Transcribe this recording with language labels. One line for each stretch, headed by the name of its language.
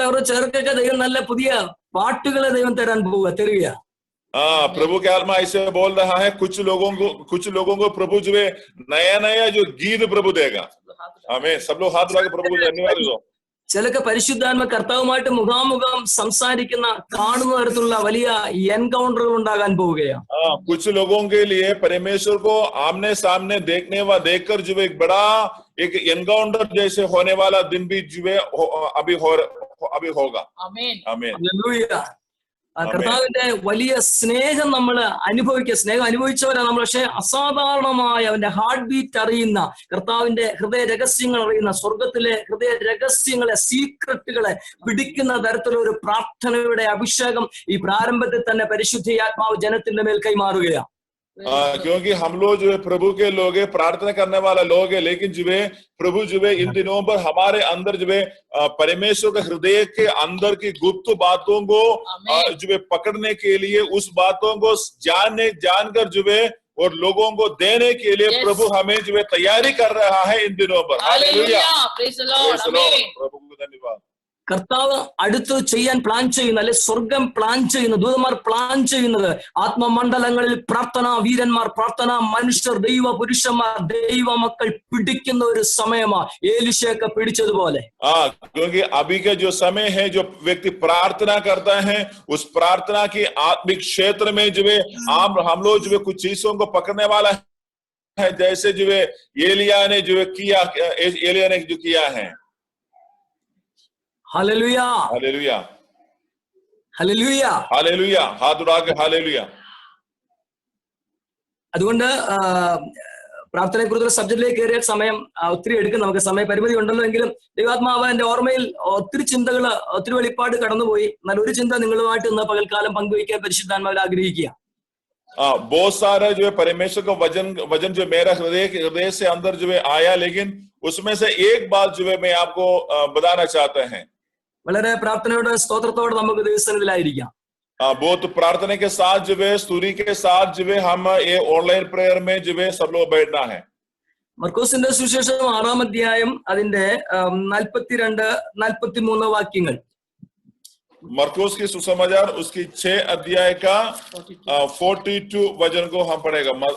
Malayalam: ചേർക്കൊക്കെ ദൈവം നല്ല പുതിയ പാട്ടുകളെ ദൈവം തരാൻ തരിക.
Hindi: प्रभु के आत्मा ऐसे बोल रहा है, कुछ लोगों को प्रभु जो है नया जो गीत प्रभु देगा। हमें सब लोग हाथ लगा प्रभु को धन्यवाद दो।
Malayalam: ചിലക്ക് പരിശുദ്ധാത്മ കർത്താവുമായിട്ട് മുഖാമുഖം സംസാരിക്കുന്ന, കാണുന്ന തരത്തിലുള്ള വലിയ എൻകൗണ്ടറുകൾ ഉണ്ടാകാൻ പോവുകയാണ്.
Hindi: कुछ लोगों के लिए परमेश्वर को आमने सामने देखकर जो एक बड़ा एक एनकाउंटर जैसे होने वाला दिन भी जो है अभी होगा। आमीन आमीन हालेलुया।
Malayalam: കർത്താവിന്റെ വലിയ സ്നേഹം നമ്മൾ സ്നേഹം അനുഭവിച്ചവരാണ് നമ്മൾ. പക്ഷെ അസാധാരണമായ അവന്റെ ഹാർട്ട് ബീറ്റ് അറിയുന്ന, കർത്താവിന്റെ ഹൃദയ രഹസ്യങ്ങൾ അറിയുന്ന, സ്വർഗത്തിലെ ഹൃദയ രഹസ്യങ്ങളെ, സീക്രട്ടുകളെ പിടിക്കുന്ന തരത്തിലുള്ള ഒരു പ്രാർത്ഥനയുടെ അഭിഷേകം ഈ പ്രാരംഭത്തിൽ തന്നെ പരിശുദ്ധാത്മാവ് ജനത്തിന്റെ മേൽ കൈമാറുകയാണ്.
Hindi: क्योंकि हम लोग जो है प्रभु के लोग है, प्रार्थना करने वाला लोग है, लेकिन जो है प्रभु जो है इन दिनों पर हमारे अंदर जो है परमेश्वर के हृदय के अंदर की गुप्त बातों को जो है पकड़ने के लिए, उस बातों को जानकर जो है और लोगों को देने के लिए प्रभु हमें जो है तैयारी कर रहा है इन दिनों पर। हालेलुया,
English: praise the Lord,
Hindi: आमीन। प्रभु को धन्यवाद।
Malayalam: കർത്താവ് അടുത്ത് ചെയ്യാൻ പ്ലാൻ ചെയ്യുന്ന, അല്ലെ സ്വർഗം പ്ലാൻ ചെയ്യുന്ന, ദൂതന്മാർ പ്ലാൻ ചെയ്യുന്നത് ആത്മമണ്ഡലങ്ങളിൽ പ്രാർത്ഥനാ വീരന്മാർ, പ്രാർത്ഥനാ മനുഷ്യർ, ദൈവ പുരുഷന്മാർ, ദൈവ മക്കൾ പിടിക്കുന്ന ഒരു സമയമാണ്. ഏലിശയൊക്കെ പിടിച്ചതുപോലെ.
Hindi: क्योंकि अभी का जो समय है, जो व्यक्ति प्रार्थना करता है, उस प्रार्थना की आत्मिक क्षेत्र में जो है हम लोग जो है कुछ चीजों को पकड़ने वाला है, जैसे जो है एलिया ने जो किया है। हालेलुया हालेलुया हालेलुया हालेलुया, हाथ उठा के हालेलुया।
Malayalam: അതുകൊണ്ട് പ്രാർത്ഥനയെക്കുറിച്ചുള്ള സബ്ജക്റ്റിലേക്ക് കയറിയ സമയം ഒത്തിരി എടുക്കും, നമുക്ക് സമയപരിമിതി ഉണ്ടല്ലോ. എങ്കിലും ദൈവാത്മാവ് എന്റെ ഓർമ്മയിൽ ഒത്തിരി ചിന്തകൾ, ഒത്തിരി വെളിപ്പാട് കടന്നുപോയി. എന്നാൽ ഒരു ചിന്ത നിങ്ങളുമായിട്ട് ഇന്ന് പകൽക്കാലം പങ്കുവയ്ക്കാൻ പരിശുദ്ധാത്മാവിൽ ആഗ്രഹിക്കുക.
Hindi: बहुत सारा जो है परमेश्वर का वजन जो मेरा हृदय से अंदर जो है आया, लेकिन उसमें से एक बात जो है मैं आपको बताना चाहते हैं।
Malayalam: വളരെ പ്രാർത്ഥനയോടെ സ്തോത്രത്തോടെ നമുക്ക് ദൈവസന്നിധിയിലായിരിക്കാം.
Hindi: बहुत प्रार्थना के साथ जो है, स्तुति के साथ जो है हम ये ऑनलाइन प्रेयर में जो है सब लोग बैठना है।
Malayalam: മർക്കോസിന്റെ സുവിശേഷം 6-ാം അധ്യായം അതിന്റെ 42-43 വാക്യങ്ങൾ.
Hindi: मरकुस की सुसमाचार उसकी 6 अध्याय का 42 वचन को हम पढ़ेगा।